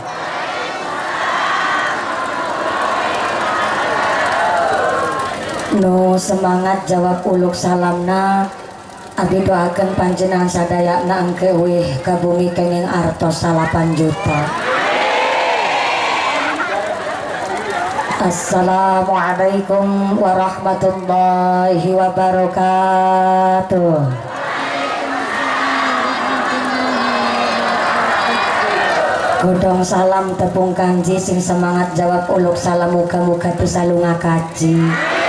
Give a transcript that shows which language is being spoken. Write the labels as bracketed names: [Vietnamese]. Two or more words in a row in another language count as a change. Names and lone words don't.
[Sundanese] Nu semangat jawab uluk salamna abdi doakeun panjenengan sadayana engke weh ka bumi kenging artos 8 juta. [Arabic] السلام عليكم ورحمة الله وبركاته. [Javanese] Godong salam tepung kanji sing semangat jawab uluk salam muga-muga bisa lunga kaji.